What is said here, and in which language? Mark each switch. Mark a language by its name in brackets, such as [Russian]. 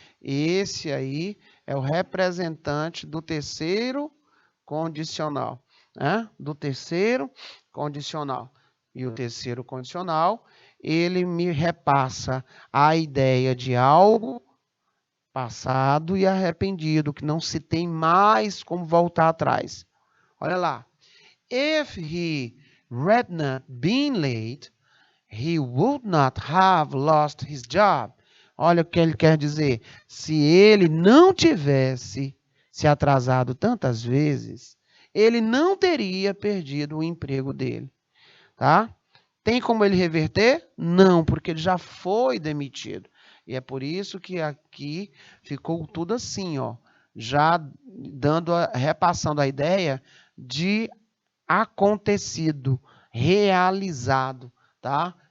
[Portuguese] Esse aí é o representante do terceiro condicional, né? Do terceiro condicional. E o terceiro condicional, ele me repassa a ideia de algo passado e arrependido, que não se tem mais como voltar atrás. Olha lá. [English] If he had not been late, he would not have lost his job. [Portuguese] Olha o que ele quer dizer. Se ele não tivesse se atrasado tantas vezes, ele não teria perdido o emprego dele. Tá? Tem como ele reverter? Não, porque ele já foi demitido. E é por isso que aqui ficou tudo assim, ó, já repassando a ideia de acontecido, realizado, tá?